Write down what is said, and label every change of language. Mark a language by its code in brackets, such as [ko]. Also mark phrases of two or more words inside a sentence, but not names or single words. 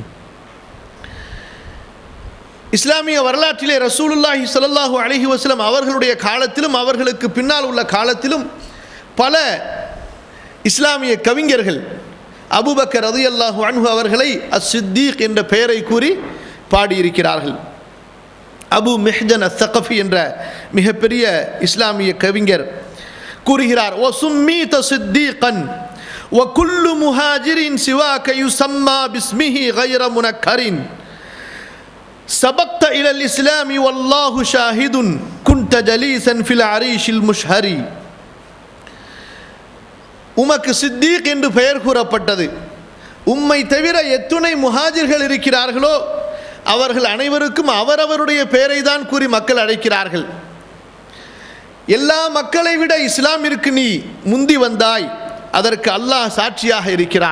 [ta] இஸ்லாமிய வரலாற்றிலே ரசூலுல்லாஹி [ar] صلى الله عليه وسلم [ta] அவர்களுடைய காலத்திலும் அவர்களுக்கு பின்னால் உள்ள காலத்திலும் பல இஸ்லாமிய கவிஞர்கள் அபூபக்கர் [ar] رضي الله عنه [ta] அவர்களை அஸ்-சித்தீக் என்ற பெயரை கூறி பாடியிருக்கிறார்கள். அபு மிஹ்ஜன் அஸ்-ஸகஃபி என்ற மிகப்பெரிய இஸ்லாமிய கவிஞர் கூறுகிறார், [ar] وسميت صديقا وكل مهاجر سواك يسمى باسمه غير منكر سبقت إلى الإسلام والله شاهد كنت جليسا في العريش المشهر. [ta] உமக்கு சித்தீக் என்று பெயர் கூறப்பட்டது. உம்மை தவிர எத்துணை முஹாஜிர்கள் இருக்கிறார்களோ அவர்கள் அனைவருக்கும் அவரவருடைய பெயரை தான் கூறி மக்கள் அழைக்கிறார்கள். எல்லா மக்களை விட இஸ்லாமிற்கு நீ முந்தி வந்தாய், அதற்கு அல்லாஹ் சாட்சியாக இருக்கிறான்.